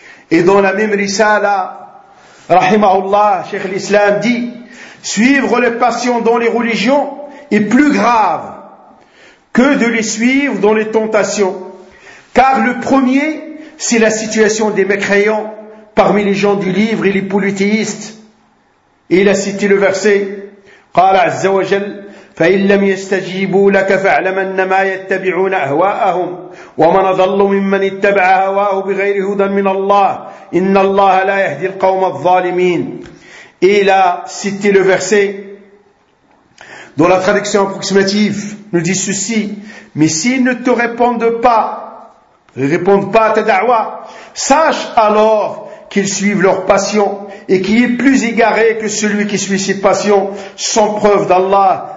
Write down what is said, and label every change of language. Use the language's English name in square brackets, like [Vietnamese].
[French] Et dans la même risala, rahimahullah, Cheikh l'Islam dit, suivre les passions dans les religions est plus grave que de les suivre dans les tentations. Car le premier, c'est la situation des mécréants parmi les gens du livre et les polythéistes. Et il a cité le verset, [Arabic] قال عز وجل فإن لم يستجيبوا لك فاعلم أنما يتبعون أهواءهم ومن أضل ممن اتبع هواه بغير هدى من الله إن الله لا يهدي القوم الظالمين. [French] Et il a cité le verset dont la traduction approximative nous dit ceci: mais s'ils ne te répondent pas à ta da'wa, sache alors qu'ils suivent leurs passions et qu'il est plus égaré que celui qui suit ses passions sans preuve d'Allah.